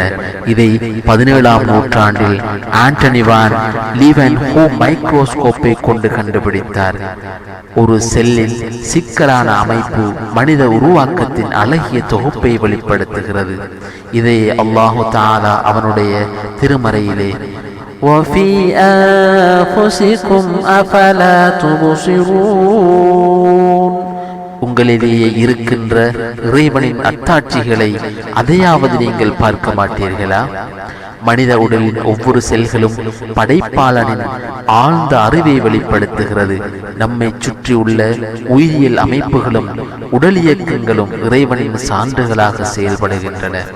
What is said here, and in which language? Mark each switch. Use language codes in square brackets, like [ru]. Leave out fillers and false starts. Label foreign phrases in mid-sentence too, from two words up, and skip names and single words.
[ta] இதை 17ஆம் நூற்றாண்டில் ஆண்டனி வான் லீவன்ஹூ மைக்ரோஸ்கோப்பை கொண்டு கண்டுபிடித்தார். ஒரு செல்லின் சிக்கலான அமைப்பு மனித உருவாக்கத்தின் அழகிய தொகுப்பை வெளிப்படுத்துகிறது. இதை [ar] الله تعالى [ta] அவனுடைய திருமறையிலே [ar] وَفِي أَنفُسِكُمْ أَفَلَا تُبْصِرُونَ [ta] உங்களிலேயே இருக்கின்ற இறைவனின் அத்தாட்சிகளை அதையாவது நீங்கள் பார்க்க மாட்டீர்களா? மனித உடலின் ஒவ்வொரு செல்களும் படைப்பாளனின் ஆழ்ந்த அறிவை வெளிப்படுத்துகிறது. நம்மை சுற்றி உள்ள உயிரியல் அமைப்புகளும் உடல் இயக்கங்களும் இறைவனின் சான்றுகளாக செயல்படுகின்றன.